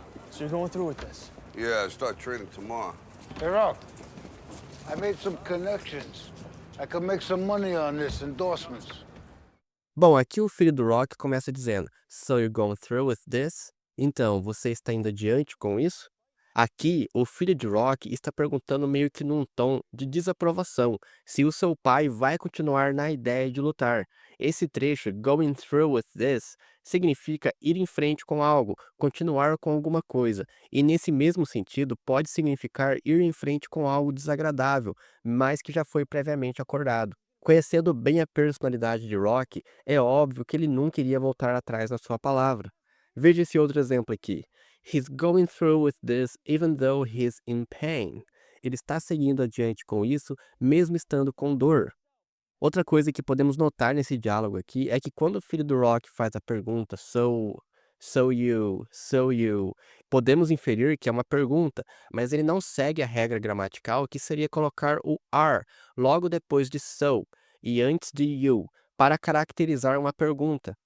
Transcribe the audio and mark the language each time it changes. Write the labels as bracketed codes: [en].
[en] So you're going through with this? Yeah, I start training tomorrow. Hey, Rock, I made some connections. I could make some money on this endorsements. [pt] Bom, aqui o filho do Rock começa dizendo: [en] So you're going through with this? [pt] Então, você está indo adiante com isso? Aqui, o filho de Rock está perguntando meio que num tom de desaprovação se o seu pai vai continuar na ideia de lutar. Esse trecho, [en] going through with this, [pt] significa ir em frente com algo, continuar com alguma coisa, e nesse mesmo sentido pode significar ir em frente com algo desagradável, mas que já foi previamente acordado. Conhecendo bem a personalidade de Rocky, é óbvio que ele nunca iria voltar atrás na sua palavra. Veja esse outro exemplo aqui. [en] He's going through with this even though he's in pain. [pt] Ele está seguindo adiante com isso, mesmo estando com dor. Outra coisa que podemos notar nesse diálogo aqui é que quando o filho do Rock faz a pergunta so you, podemos inferir que é uma pergunta, mas ele não segue a regra gramatical que seria colocar o are logo depois de so e antes de you, para caracterizar uma pergunta.